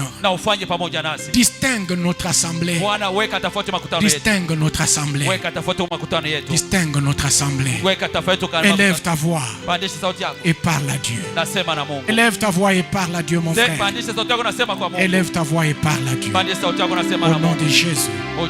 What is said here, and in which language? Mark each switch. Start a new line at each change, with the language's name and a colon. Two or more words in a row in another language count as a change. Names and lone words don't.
Swahili: na ufanye pamoja nasi
French: Distingue notre assemblée.
Swahili: Bwana. Weka tofauti makutano yetu,
French: Distingue notre assemblée.
Swahili: weka tofauti makutano yetu,
French: Distingue notre assemblée.
Swahili: weka tofauti
French: Élève ta voix
Swahili: Pandisha sauti yako,
French: et parle à Dieu.
Swahili: nasema na Mungu.
French: Élève ta voix et parle à Dieu, mon frère.
Swahili: Pandisha sauti yako, nasema kwa Mungu.
French: Élève ta voix et parle à Dieu.
Swahili: Pandisha sauti yako, nasema
French: Au
Swahili: na
French: nom
Swahili: Mungu.
French: de Jésus.